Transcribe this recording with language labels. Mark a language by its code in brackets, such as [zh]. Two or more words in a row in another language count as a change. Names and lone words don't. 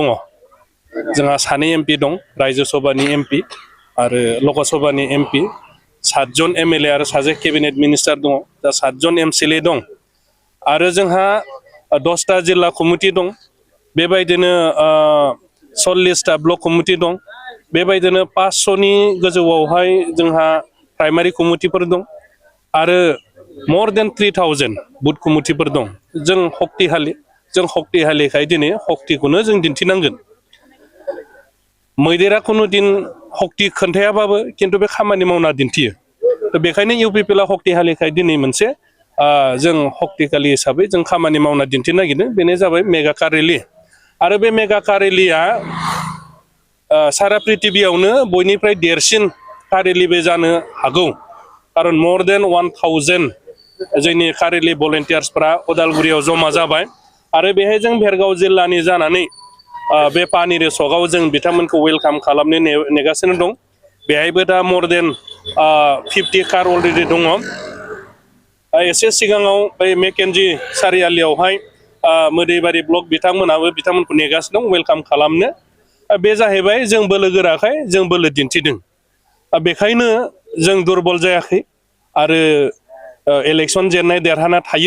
[brx] जोंहा 2 MP दं, रायजो सभानि MP आरो लकसभानि MP, 7 जन MLA आरो 1 [en] cabinet minister [brx] दङ, दा 7 जन MCLA दं आरो जोंहा 10टा जिल्ला कमिटि दं, बेबायदिनो 40टा ब्लक कमिटि दं, बेबायदिनो 500नि गोजौआवहाय जोंहा प्राइमारि कमिटिफोर दं आरो [en] more than [brx] 3000 बुथ कमिटिफोर दं। जों शक्तिशालिखाय दिनै शक्तिखौनो जों दिन्थिनांगोन। मैदेरा खुनु दिन शक्ति खोन्थायाबाबो खिन्थु बे खामानि मावना दिन्थियो। बेखायनो UPPL शक्तिशालिखाय दिनै मोनसे जों शक्तिशाली हिसाबै जों खामानि मावना दिन्थिनो नागिरदों। बेनो जाबाय [en] mega car rally [brx] आरो बे [en] mega car rally [brx] सारा पृथिबियावनो बयनिफ्राय देरसिन कार रेलिबो जानो हागौ, खारन [en] more than [brx] 1000 जोंनि कार रेलि भलेन्टियार्सफ्रा उदालगुरियाव जमा जाबाय आरो बेहाय जों भेरगाव जिल्लानि जानानै बे पानेरि सकआव जों बिथांमोनखौ वेलकाम खालामनो नेगासिनो दं। बेहायबो दा [en] more than 50 car already [brx] दङ। एसे सिगाङाव बै मेकेन्जी सारियालियावहाय मोदैबारि ब्लक बिथांमोनखौ नेगासिनो दं वेलकाम खालामनो। बे जाहैबाय जों बोलो गोराखाय जों बोलो दिन्थिदों। बेखायनो जों दुरबल जायाखै आरो इलेक्सन जेननाय देरहाना थायो।